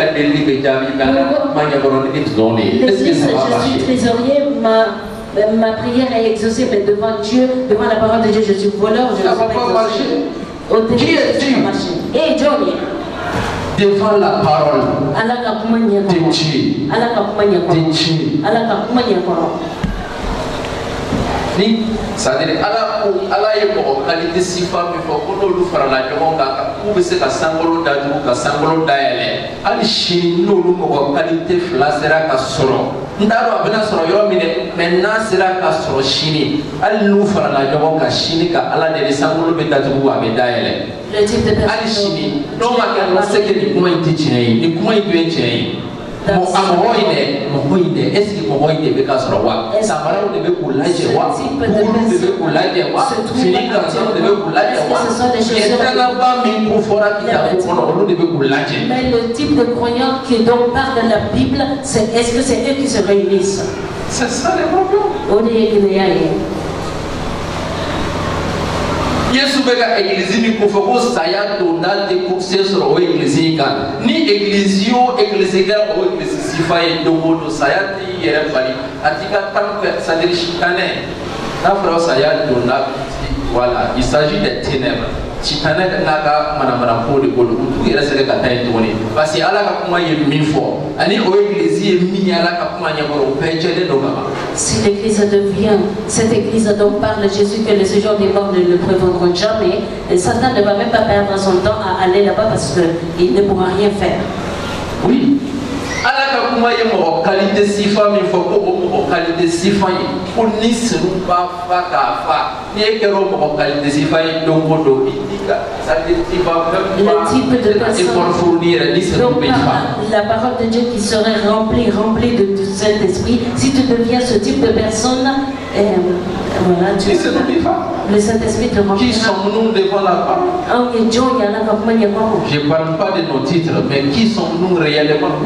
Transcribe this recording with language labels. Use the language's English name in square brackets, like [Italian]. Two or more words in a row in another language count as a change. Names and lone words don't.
[French] je suis trésorier, ma prière est exaucée, mais devant Dieu, devant la parole de Dieu, je suis voleur, je ne suis pas exaucé. Qui es-tu? Et Johnny, devant la parole de Dieu. [Bambara] Ni [French] c'est-à-dire [Bambara] ala ye mɔgɔ qualité sifa min fɔ ko n'olu farala ɲɔgɔn kan k'u bɛ se ka sankolo datugu ka sankolo dayɛlɛ hali sini n'olu mɔgɔ qualité fila sera ka sɔrɔ n t'a dɔn a bɛna sɔrɔ yɔrɔ min dɛ mais n'a sera ka sɔrɔ sini hali n'u farala ɲɔgɔn kan sini ka ala deli sankolo bɛ datugu a bɛ dayɛlɛ hali sini n'o ma kɛ ala se que nin kuma in tɛ tiɲɛ ye nin kuma in tun ye tiɲɛ ye. Mɔgɔ in dɛ [French] est-ce que [Bambara] mɔgɔ in de bɛ ka sɔrɔ wa samaraw de bɛ k'u lajɛ wa kunkuru de bɛ k'u lajɛ wa fini gansanw de bɛ k'u lajɛ wa yɛrɛlaba min ko fɔra kitabu kɔnɔ olu de bɛ k'u lajɛ. [French] Mais le type de croyants qui donc parle de la Bible, est-ce que c'est eux qui se réunissent? C'est ça le problème. [Bambara] O de ye gɛlɛya ye. Yesu bɛ ka église min ko fɔ ko saya donda tɛ ko se sɔrɔ o église in kan ni église o église kɛra o église sifa ye don o don saya t'i yɛrɛ bali a t'i ka tan fɛ [French] c'est-à-dire [Bambara] sitanɛ n'a fɔra saya donda [French] voilà il s'agit des ténèbres [Bambara] sitanɛ n'a ka manamana ko de bolo u t'u yɛrɛ sɛgɛ ka taa yen tuguni parce que ala ka kuma ye min fɔ ani o église ye min ye ala ka kuma ɲɛkɔrɔ o bɛɛ jɛlen don ka ban. [French] Si l'église devient cette église dont parle Jésus que le séjour des morts ne le prévaudront jamais, et Satan ne va même pas perdre son temps à aller là-bas parce qu'il ne pourra rien faire. Oui. [Bambara] ala ka kuma ye mɔgɔ qualité sifa min fɔ ko o mɔgɔ qualité sifa ye ko ni sinu b'a fa k'a fa ni e kɛra o mɔgɔ qualité sifa ye don o don i t'i ka [French] c'est-à-dire [Bambara] i b'a [French] effort fournir [Bambara] yɛrɛ ni sinu bɛ fa. [French] La parole de Dieu qui serait remplie de Saint-Esprit, si tu deviens ce type de personne, voilà, tu le Saint-Esprit te remplit. Qui sommes-nous devant la parole? Je ne parle pas de nos titres, mais qui sommes-nous réellement?